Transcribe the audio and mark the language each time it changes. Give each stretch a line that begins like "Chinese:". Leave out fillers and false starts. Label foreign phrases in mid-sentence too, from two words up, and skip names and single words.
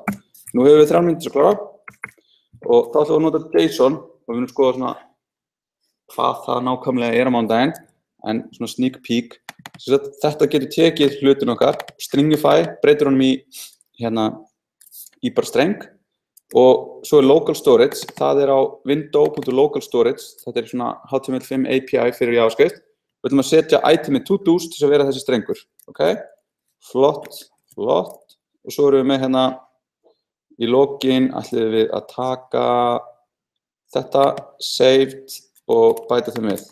Icelandic: Nú hefur við 3 mínútur að klára og þá ætlum við að nota JSON og við erum skoða svona hvað það nákvæmlega á mánudaginn, en svona
English: sneak peek.
Icelandic: Þetta getur tekið hlutin okkar, stringify, breytir honum í bara streng og svo
English: local storage,
Icelandic: það á window.
English: local storage,
Icelandic: þetta svona HTML5 API fyrir JavaScript. Við ætlum að setja itemið to-dos til að vera þessi strengur. Ok, flott, og svo erum við með í lokin ætlum við að taka þetta, saved og bæta þeim við.